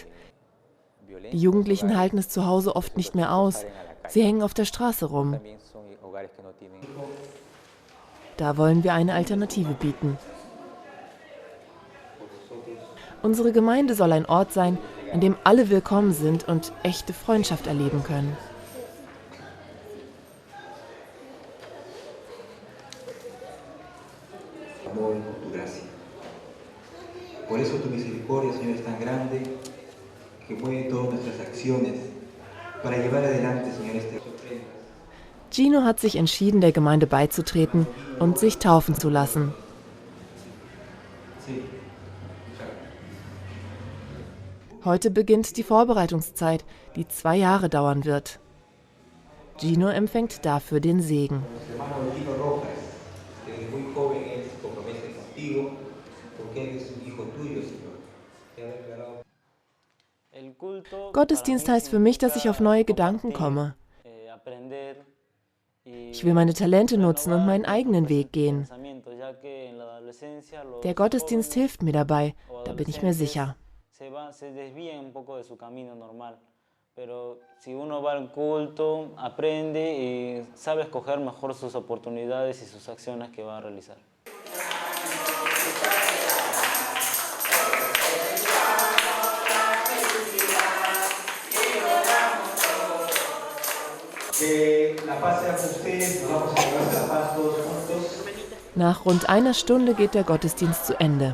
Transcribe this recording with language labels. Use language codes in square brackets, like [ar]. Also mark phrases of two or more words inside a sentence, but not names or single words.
[de] Die Jugendlichen halten es zu Hause oft nicht mehr aus. Sie hängen auf der Straße rum. Da wollen wir eine Alternative bieten. Unsere Gemeinde soll ein Ort sein, an dem alle willkommen sind und echte Freundschaft erleben können. [es] Por eso tu misericordia, Señor, es tan grande que mueve todas nuestras acciones para llevar adelante, Señor, este. [de] Gino hat sich entschieden, der Gemeinde beizutreten und sich taufen zu lassen. Heute beginnt die Vorbereitungszeit, die 2 Jahre dauern wird. Gino empfängt dafür den Segen. Gottesdienst heißt für mich, dass ich auf neue Gedanken komme. Ich will meine Talente nutzen und meinen eigenen Weg gehen. Der Gottesdienst hilft mir dabei, da bin ich mir sicher. [es] Pero si uno va al culto, aprende y sabe escoger mejor sus oportunidades y sus acciones que va a realizar. [de] Nach rund einer Stunde geht der Gottesdienst zu Ende.